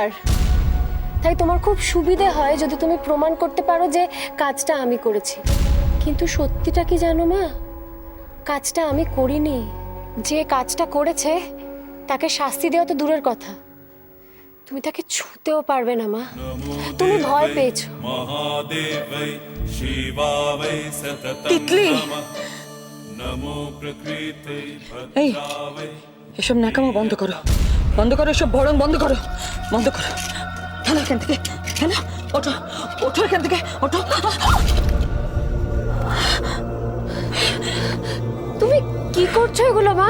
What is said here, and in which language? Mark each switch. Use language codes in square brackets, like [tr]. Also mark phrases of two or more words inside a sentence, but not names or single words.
[bn] তাই তোমার খুব সুবিধে হয় যদি তুমি প্রমাণ করতে পারো যে কাজটা আমি করেছি। কিন্তু সত্যিটা কি জানো মা, কাজটা আমি করিনি। যে কাজটা করেছে তাকে শাস্তি দেওয়া তো দূরের কথা, তুমি তাকে ছুঁতেও পারবে না মা। তুমি ভয় পেয়েছো। [sa] महादेवै शिवावै सततं [bn] তিতলি, [sa] नमः नमो प्रकृते [bn] এই [sa] भद्रावै [bn] এসব ন্যাকামো বন্ধ করো, বন্ধ করো, এসব ভরণ বন্ধ করো, বন্ধ করো। খেলো এখান থেকে, খেলো, ওঠো, ওঠো এখান থেকে, ওঠো। তুমি কি করছো এগুলো মা?